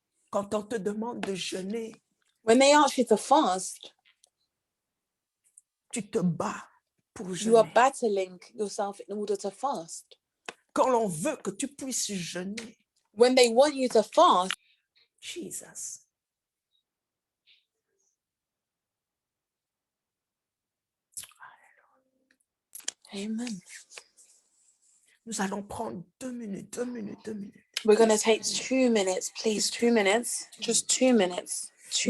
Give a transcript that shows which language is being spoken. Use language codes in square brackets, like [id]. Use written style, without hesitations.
[fr] Quand on te demande de jeûner, [en] When they ask you to fast, [fr] tu te bats pour [en] you are [fr] jeûner. [en] battling yourself in order to fast. [fr] Quand l'on veut que tu puisses jeûner, [en] When they want you to fast, Jesus, amen. [fr] nous allons prendre 2 minutes, 2 minutes, 2 minutes. [en] We're going to take 2 minutes, please, 2 minutes, just 2 minutes, 2